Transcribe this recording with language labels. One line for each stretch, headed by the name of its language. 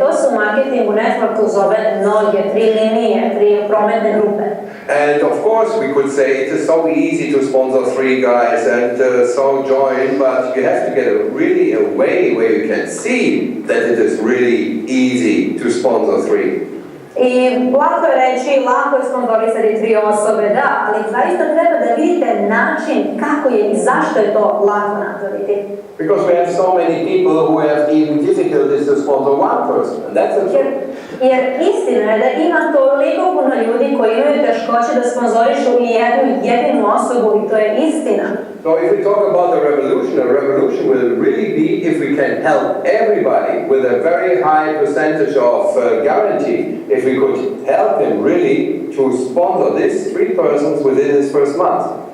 Serbian: To se u marketingu networku zove noge, 3 linije, 3 prometne grupe.
English: And of course we could say it is so easy to sponsor 3 guys and so join, but you have to get a way where you can see that it is really easy to sponsor 3.
Serbian: I lako je reći, lako je sponzorisati 3 osobe, da, ali zaista treba da vidite način kako je i zašto je to lako napraviti.
English: Because we have so many people who have even difficulties to sponsor one person, and that's a truth.
Serbian: Jer istina je da ima toliko puno ljudi koji imaju teškoće da sponzorišu i jednu jedinu osobu i to je istina.
English: So if we talk about a revolution will really be if we can help everybody with a very high percentage of guarantee, if we could help him really to sponsor these 3 persons within his first month.